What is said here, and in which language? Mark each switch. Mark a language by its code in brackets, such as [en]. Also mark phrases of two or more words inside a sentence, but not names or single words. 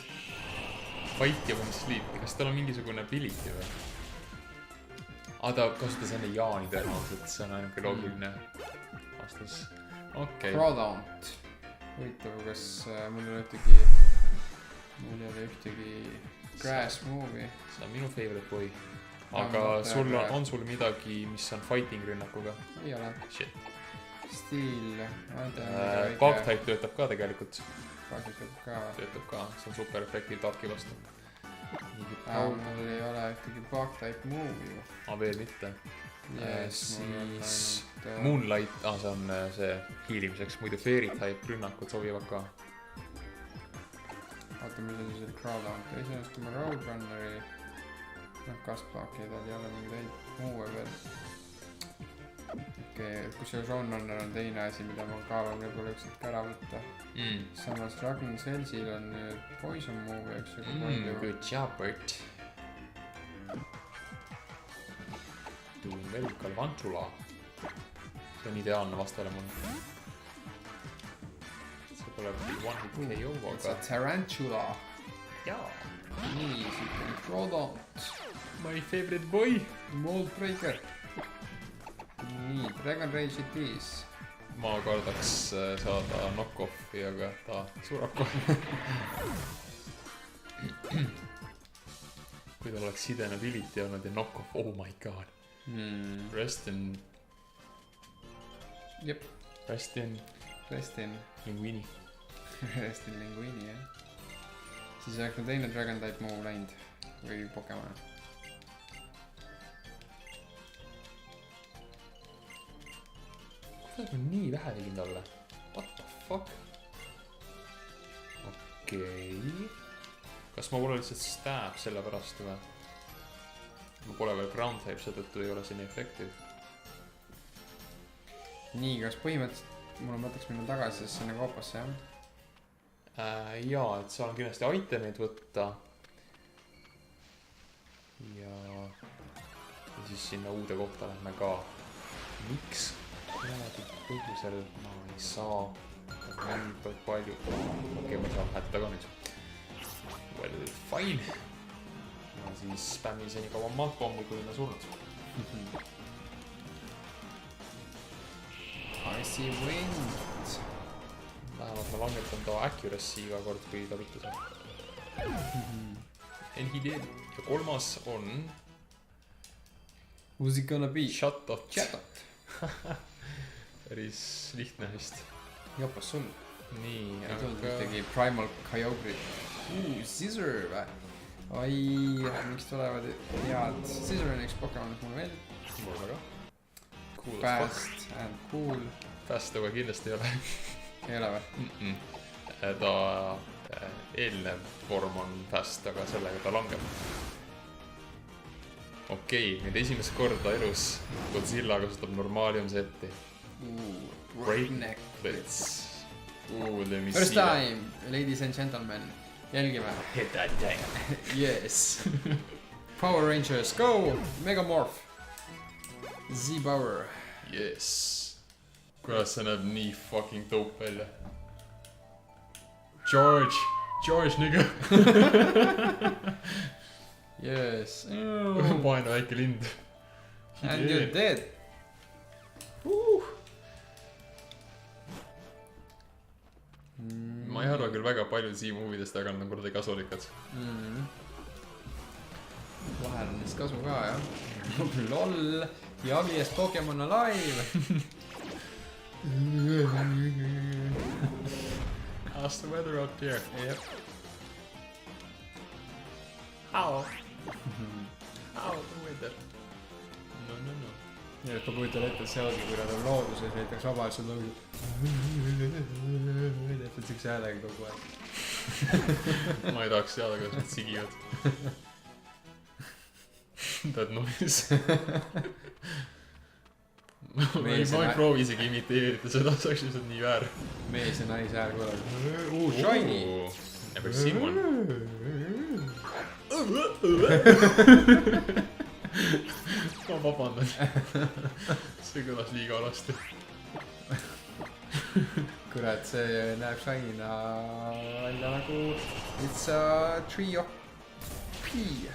[et] Bite ja pani sleep'i, kas tal on mingisugune ability või? Ta kasutas enne Jaani tõenäoliselt, see on ainuke loogiline vastus. Okei. Crawdaunt . huvitav , kas mul ei ole ühtegi grass move'i . See on minu [en] favorite boy. [et] Aga sul on sul midagi, mis on fighting rünnakuga? ei ole . Shit. Steel . [en] Bug type [et] töötab ka tegelikult. kasutab ka . Töötab ka, see on super efektiiv Darki vastu. mul ei ole ühtegi [en] bug type move'i [et] ju . Veel mitte. Yes, Siis Moonlight, see on see hiilimiseks, muidu [en] Fairy type [et] rünnakud sobivad ka. oota , mis on siis Crawdaunt , esimest kui ma Roadrunneri Kaspaki , tal ei ole mingeid häid muue veel . okei , kusjuures Roadrunner on teine asi , mida ma kaalun võib-olla üks hetk ära võtta . samas Ragnar Selsil on nüüd Poison move , eks ju . [en] Good job, Bert. Doing well, Galvantula. [et] See on ideaalne vastale mulle. See pole [en] one hit KO, It's a [et] aga... Tarantula . Jaa. nii , siit on Crawdaunt . [en] My favorite boy. Mold Breaker . nii , Dragon Rage it is . [et] Ma kardaks saada knock-off'i, aga ta surab kohe. Kui tal oleks [en] hidden ability [et] olnud ja knock-off, [en] oh my god. Rest in... [et] jep , [en] Rest in... Restin . Linguini. Restin Linguini , jah . siis oleks ma teine Dragon type move läinud või Pokemon . [et] Kuidas ma nii vähe tegin talle? [en] What the fuck? [et] Okei. Kas ma pole lihtsalt stab selle pärast või? Ma pole veel [en] ground type, [et] seetõttu ei ole see nii efektiiv. nii , kas põhimõtteliselt mul on mõtteks minna tagasi sinna koopasse , jah ? Jaa, et seal on kindlasti itemeid võtta. Ja siis sinna uude kohta lähme ka. Miks? Kuradi põhjusel ma ei saa nii palju. Okei, ma saan hätta ka nüüd. [en] Well, fine. [et] Ma siis spämmin see nii kaua maantpommi, kui ma surnud. Icy Wind. Vähemalt ma langetan ta accuracy iga kord, kui ta vittu saab. [en] And he did. [et] Ja kolmas on... [en] Who's it gonna be? Chatot. Chatot. [et] Päris lihtne vist. Jopas sul. Nii, Ei tulnud ühtegi Primal Kyogre. Scizor või? Oi, miks tulevad head? Scizor on üks Pokemon, mis mulle meeldib. Mulle ka. [en] Cool as Fast and cool. [et] Fast aga kindlasti ei ole. Ei ole või? Ta eelnev vorm on fast, aga sellega ta langeb. Okei, nüüd esimest korda elus Godzilla kasutab Normalium seti. [en] Breakneck Blitz. Let me First see that. time, ladies and gentlemen. [et] Jälgime. [en] Hit that thing. Yes. Power Rangers, go! Megamorph. Z-Power. Yes. [et] Kuidas see näeb nii [en] fucking dope [et] välja. [en] George, nigga. Yes. [et] Vaene väike lind. [en] And you're dead. [et] Ma ei arva küll väga palju Z-movidest, aga nad on kuradi kasulikad. Vahel on neist kasu ka, jah. [en] LOL. The ugliest Pokemon alive. How's the weather out there? [et] Jep. [en] How the weather? No. [et] Ja et ma kujutan ette, et see ongi, kui nad on looduses, näiteks vabalt on täpselt siukse häälega kogu aeg. Ma ei tahaks teada, kuidas nad sigivad. [en] That noise. [et] Ma ei proovi isegi imiteerida seda, saaks lihtsalt nii väär. Mees ja naise hääl korraga. [en] Shiny! Never seen one. [et] Ma vabandan. See kõlas liiga alasti. Kurat, see näeb Shiny'na välja nagu [en] it's a tree of pea.